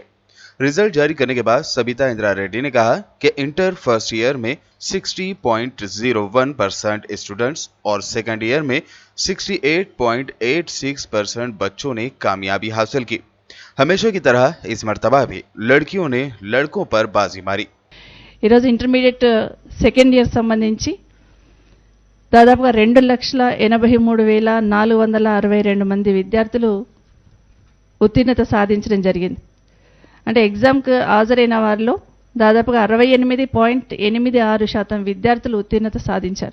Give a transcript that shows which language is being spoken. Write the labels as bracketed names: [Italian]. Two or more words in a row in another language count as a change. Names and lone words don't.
[Urdu] رزلٹ جاری کرنے کے بعد سبیتا اندرا ریڈی نے کہا کہ [English] inter first year [Urdu] میں 60.01% اسٹوڈنٹس اور [English] second year [Urdu] میں 68.86% بچوں نے کامیابی حاصل کی۔ ہمیشہ کی طرح اس مرتبہ بھی لڑکیوں نے لڑکوں پر بازی ماری۔ [Telugu] ఈరోజు [English] intermediate second year [Telugu] సంబంధించి దాదాపుగా 2,83,462 మంది విద్యార్థులు ఉత్తీర్ణత సాధించడం జరిగింది. అంటే ఎగ్జామ్కి హాజరైన వారిలో దాదాపుగా 68.86% విద్యార్థులు ఉత్తీర్ణత సాధించారు.